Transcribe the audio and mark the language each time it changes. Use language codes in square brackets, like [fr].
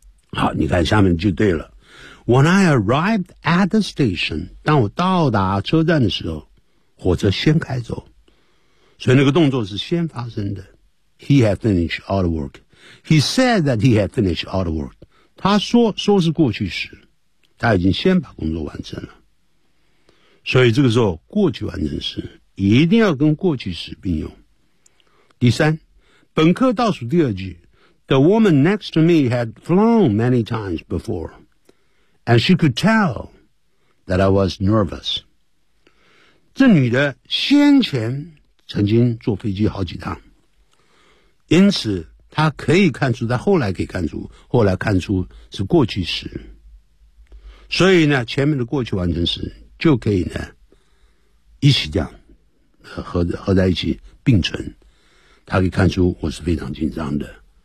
[zh] 好，你看下面就对了。 [en] When I arrived at the station， [zh] 当我到达车站的时候，火车先开走，所以那个动作是先发生的。 [en] He had finished all the work， He said that he had finished all the work， [zh] 他说是过去时，他已经先把工作完成了。所以这个时候过去完成时一定要跟过去时并用。第三，本课倒数第二句， [en] The woman next to me had flown many times before, and she could tell that I was nervous. [zh] 这女的先前曾经坐飞机好几趟，因此她可以看出，她后来可以看出，后来看出是过去时，所以呢前面的过去完成时就可以呢一起这样 合在一起并存，她可以看出我是非常紧张的。